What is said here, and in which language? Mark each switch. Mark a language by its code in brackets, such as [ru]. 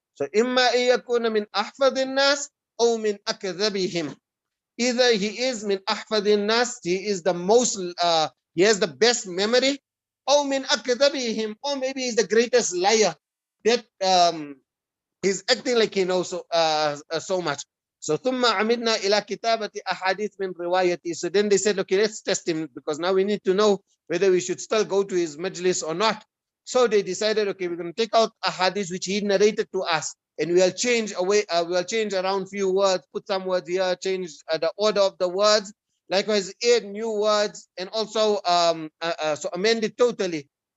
[ar] So imma yakuna min ahfadin nas or min akdhabihim. [en] Either he is [ar] min ahfadin nas, [en] he is the most, he has the best memory, or [ar] min akdhabihim, [en] or maybe he's the greatest liar that he's acting like he knows so much." So [ar] ثم عمدنا إلى كتابة أحاديث من روايتي. [en] So then they said, okay, let's test him, because now we need to know whether we should still go to his majlis or not. So they decided, okay, we're going to take out ahadith which he narrated to us, and we'll change around few words, put some words here, change the order of the words, likewise add new words, and also so amend it totally.